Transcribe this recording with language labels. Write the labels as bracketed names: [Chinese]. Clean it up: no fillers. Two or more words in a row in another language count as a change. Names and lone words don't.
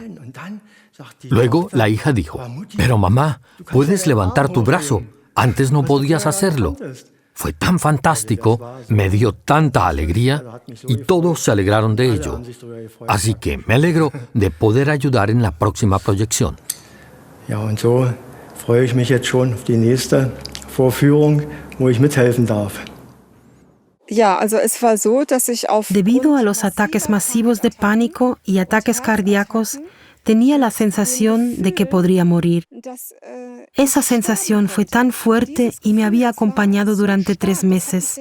[Spanish] Luego la hija dijo, «Pero mamá, puedes levantar tu brazo. Antes no podías hacerlo». Fue tan fantástico, me dio tanta alegría y todos se alegraron de ello. Así que me alegro de poder ayudar en la próxima proyección. [German] Freue ich mich jetzt schon auf die nächste Vorführung, wo ich mithelfen darf. [Spanish] Debido a los ataques masivos de pánico y ataques cardíacos, tenía la sensación de que podría morir. Esa sensación fue tan fuerte y me había acompañado durante 3 meses.